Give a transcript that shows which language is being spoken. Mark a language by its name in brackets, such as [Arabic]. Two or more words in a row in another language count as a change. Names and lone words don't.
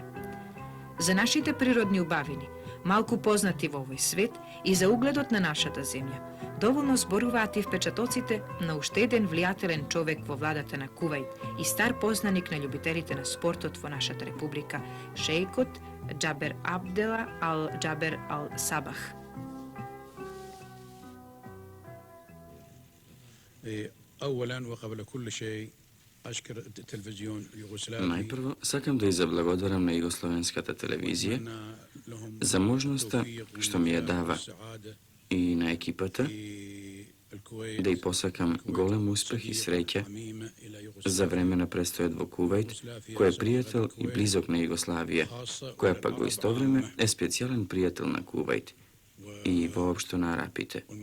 [Macedonian] За нашите природни убавини, малку познати во овој свет и за угледот на нашата земја, доволно зборуваат и впечатоците на уште еден влијателен човек во владата на Кувајт и стар познаник на љубителите на спортот во нашата република, шејкот Џабер Абдела ал Џабер ал Сабах. [Arabic] أولا وقبل كل شيء أشكر التلفزيون اليوغوسلافي. [Macedonian] Најпрво, сакам да ја заблагодарам на југословенската телевизија за можноста што ми ја дава и на екипата да ја посакам голем успех и среќа за време на престојот во Кувајт, кој е пријател и близок на Југославија, која пак во исто време е специјален пријател на Кувајт и воопшто на арапите.